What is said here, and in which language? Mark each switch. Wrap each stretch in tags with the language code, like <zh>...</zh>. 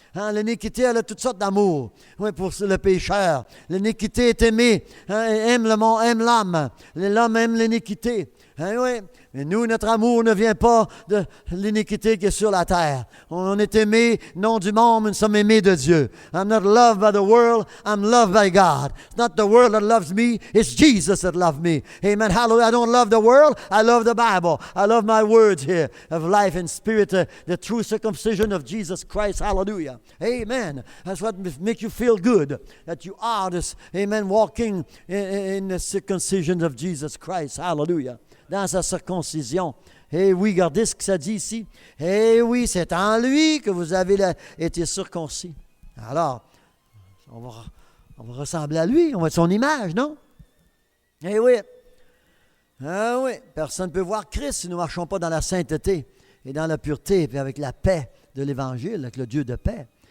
<fr>L'iniquité, elle a toutes sortes d'amour. Oui, pour le pécheur. L'iniquité est aimée. Aime le monde, aime l'homme. L'homme aime l'iniquité. Oui. Mais nous, notre amour ne vient pas de l'iniquité qui est sur la terre. On est aimé, non du monde, mais nous sommes aimés de Dieu.</fr> <en>I'm not loved by the world, I'm loved by God. It's not the world that loves me, it's Jesus that loves me. Amen. Hallelujah. I don't love the world, I love the Bible. I love my words here of life and spirit, the true circumcision of Jesus Christ. Hallelujah. Amen. That's what makes you feel good, that you are this, amen, walking in the circumcision of Jesus Christ.</en> <fr>Hallelujah. Dans sa circoncision. Eh oui, regardez ce que ça dit ici. Eh oui, c'est en lui que vous avez été circoncis. Alors, on va ressembler à lui, on va être son image, non? Eh oui. Ah oui, personne ne peut voir Christ si nous ne marchons pas dans la sainteté et dans la pureté, puis avec la paix de l'Évangile, avec le Dieu de paix.</fr>